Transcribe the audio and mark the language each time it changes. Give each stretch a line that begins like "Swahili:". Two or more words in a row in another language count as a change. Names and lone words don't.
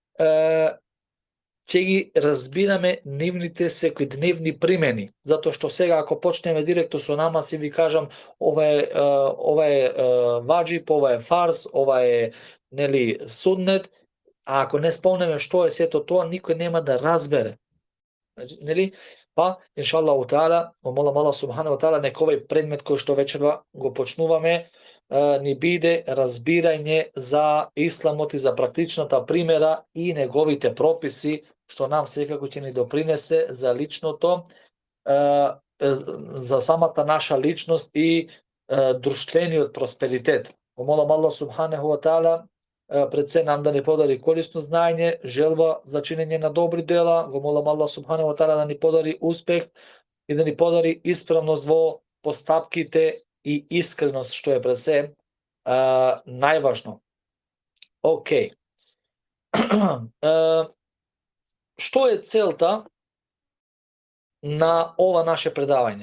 Macedonian: ќе ги разбираме нивните секојдневни примени, затоа што сега ако почнеме директно со намаз и ви кажам ова е ваџиб, ова е фарз, ова е суннет, а ако не спомнеме што е сето тоа, никој нема да разбере. Па
Arabic: إن شاء الله تعالى,
Macedonian: молам Аллах
Arabic: سبحانه وتعالى
Macedonian: нека овој предмет кој што вечерва го почнуваме ни биде разбирање за исламот и за практичната примера и неговите прописи, што нам секако ќе ни допринесе за личното, за самата наша личност и друштвениот просперитет. Молам Аллах
Arabic: سبحانه وتعالى
Macedonian: пред се нам да ни подари корисно знаење, желба за чинење на добри дела. Го молам Аллах
Arabic: سبحانه وتعالى
Macedonian: да ни подари успех и да ни подари исправност во постапките и искреност, што е пред се најважно. Океј. што е целта на ова наше предавање?